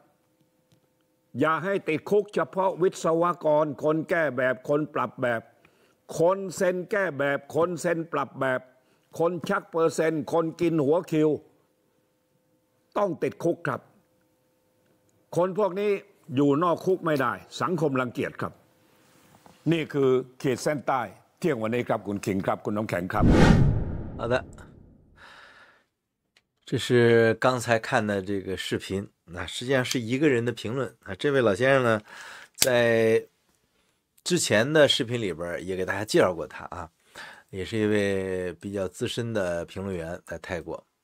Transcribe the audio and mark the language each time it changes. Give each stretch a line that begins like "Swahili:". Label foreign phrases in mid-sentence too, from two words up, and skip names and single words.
Thai: อย่าให้ติดคุกเฉพาะวิศวกรคนแก้แบบคนปรับแบบคนเซ็นแก้แบบคนเซ็นปรับแบบคนชักเปอร์เซ็นต์คนกินหัวคิวต้องติดคุกครับคนพวกนี้อยู่นอกคุกไม่ได้สังคมรังเกียจครับนี่คือขีดเส้นใต้เที่ยงวันนี้ครับคุณคิงครับคุณน้ำแข็งครับ
Chinese: 好的，这是刚才看的这个视频，实际上是一个人的评论啊。这位老先生呢，在之前的视频里边也给大家介绍过他啊，也是一位比较资深的评论员，在泰国。